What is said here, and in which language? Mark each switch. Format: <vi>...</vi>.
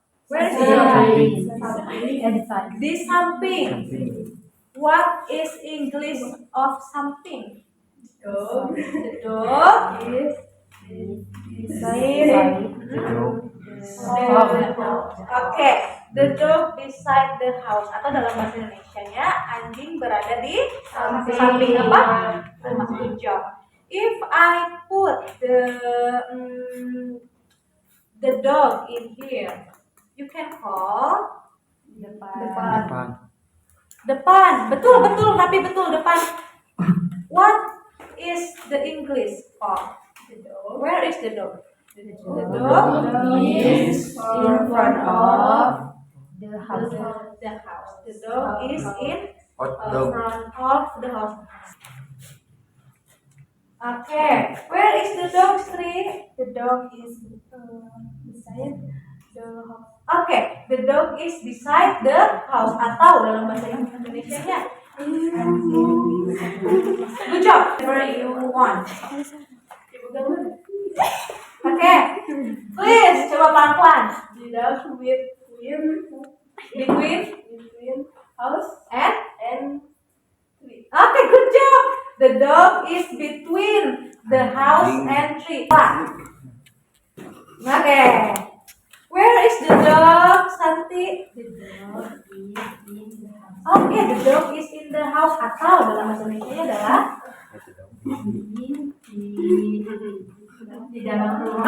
<en>Where is the dog? This something. What is English of something? Dog. The dog is beside. Okay, the dog beside the house.</en> <id>Atau dalam bahasa Indonesia-nya, anjing berada di samping apa?</id> <en>Rumah. Good job. If I put the dog in here, you can call depan. Depan.</en> <id>Betul, tapi betul depan.</id> <en>What is the English of the dog? Where is the dog? The dog is in front of the house. The dog is in front of the house. Okay, where is the dog, Sri? The dog is beside the house. Okay, the dog is beside the house.</en> <id>Atau dalam bahasa Indonesia-nya.</id> <en>Good job. Whatever you want. Okay, please</en> <id>coba pelan-pelan.</id> <en>The dog between house and tree. Okay, good job. The dog is between the house and tree. Okay. Where is the dog, Santi? The dog is in the house. Okay, the dog is in the house.</en> <id>Atau dalam bahasa Indonesia adalah di dalam rumah.</id>